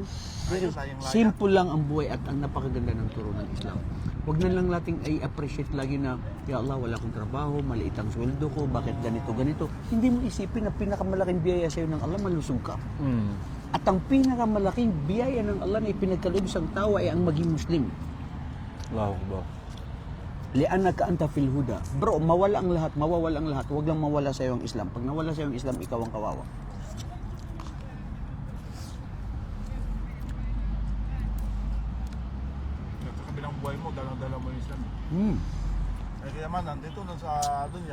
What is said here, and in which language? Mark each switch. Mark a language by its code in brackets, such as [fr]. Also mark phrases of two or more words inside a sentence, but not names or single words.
[tl] Simple lang ang buhay at ang napakaganda ng turo ng Islam. Huwag na lang nating i-appreciate lagi na, ya Allah, wala akong trabaho, maliit ang sweldo ko, bakit ganito. Hindi mo isipin na pinakamalaking biyaya sa'yo ng Allah, malusog ka. At ang pinakamalaking biyaya ng Allah na ipinagkaloob sa tao ay ang maging Muslim. Wow. [ar] لأنك أنت في الهدى. [tl] Bro, mawala ang lahat. Huwag lang mawala sa iyo ang Islam. Pag nawala sa iyo ang Islam, ikaw ang kawawa. Sa kabilang buhay mo, dalang-dala mo yung Islam. Ay kaya man, nandito nun sa dunya.